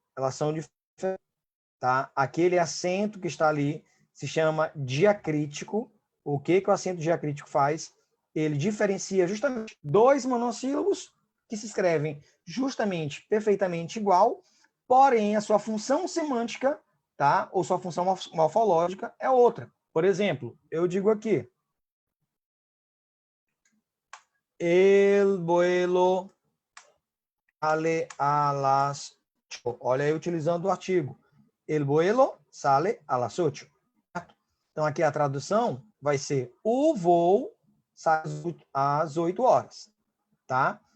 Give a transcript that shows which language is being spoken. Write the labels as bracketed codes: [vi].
[pt] Elas são diferentes, tá? Aquele acento que está ali se chama diacrítico. O que o acento diacrítico faz? Ele diferencia justamente dois monossílabos que se escrevem justamente, perfeitamente igual, porém a sua função semântica, tá? Ou sua função morfológica é outra. Por exemplo, eu digo aqui, [es] el vuelo sale a las 8. [pt] Olha aí, utilizando o artigo. [es] El vuelo sale a las 8. [pt] Então, aqui a tradução vai ser o voo sai às 8 horas, tá?